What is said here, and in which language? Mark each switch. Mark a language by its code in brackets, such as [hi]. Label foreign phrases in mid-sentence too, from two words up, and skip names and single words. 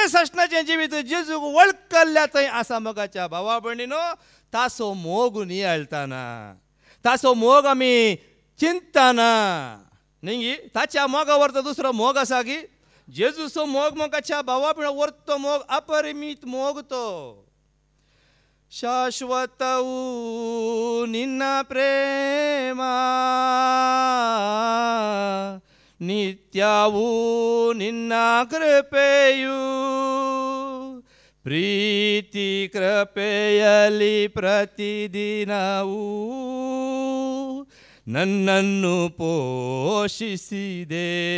[kok] सश्नाचें जिवीत जेजूक वळखल्या थंय आसा मोगाच्या भावा भयणीनो ताचो मोग नियाळटाना ताचो मोग आमी चिंतना न्ही ताच्या मोगा व्हरता दुसरो मोग आसा की जेजूचो मोग मोगाच्या भावा भयणो व्हरतो मोग अपरिमीत मोग तो [kn] ಶಾಶ್ವತವೂ ನಿನ್ನ ಪ್ರೇಮ ನಿತ್ಯವೂ ನಿನ್ನ ಕೃಪೆಯು ಪ್ರೀತಿ ಕೃಪೆಯಲ್ಲಿ ಪ್ರತಿದಿನವೂ ನನ್ನನ್ನು ಪೋಷಿಸಿದೆ